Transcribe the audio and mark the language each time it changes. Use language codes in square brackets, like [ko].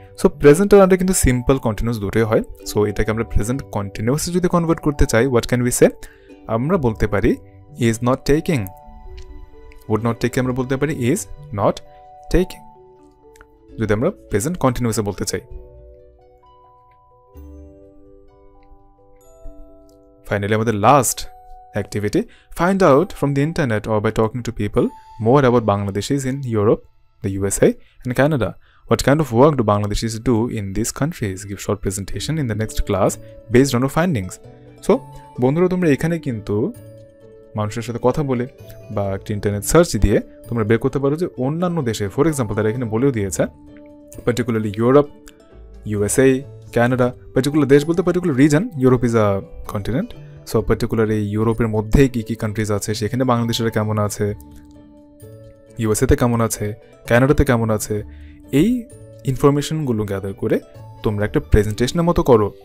[bn] So present আর কিন্তু simple continuous দুটোই হয়। সো এটাকে আমরা প্রেজেন্ট কন্টিনিউয়াসে যদি কনভার্ট করতে চাই, [en] What can we say? [bn] আমরা বলতে পারি [en] Is not taking. [bn] Would not take আমরা বলতে পারি ইজ নট টেকিং, যদি আমরা প্রেজেন্ট কন্টিনিউয়াসে বলতে চাই। ফাইনালি আমাদের last [en] activity, find out from the internet or by talking to people more about Bangladeshis in Europe, the USA and Canada. What kind of work do Bangladeshis do in these countries? Give short presentation in the next class based on your findings. [bn] So বন্ধুরা তোমরা এখানে কিন্তু মানুষের সাথে কথা বলে বা একটা ইন্টারনেট সার্চ দিয়ে তোমরা বের করতে পারো যে অন্যান্য দেশে, ফর এক্সাম্পল তারা এখানে বলেও দিয়েছে particularly Europe, USA, Canada, particular দেশ বলতে particular reason. [en] Europe is a continent. [bn] So particular এই ইউরোপের মধ্যে কী কী কান্ট্রিজ আছে, সেখানে বাংলাদেশের কেমন আছে, ইউএসএতে কেমন আছে, ক্যানাডাতে কেমন আছে, এই ইনফরমেশনগুলো গ্যাদার করে তোমরা একটা প্রেজেন্টেশনের মতো করো।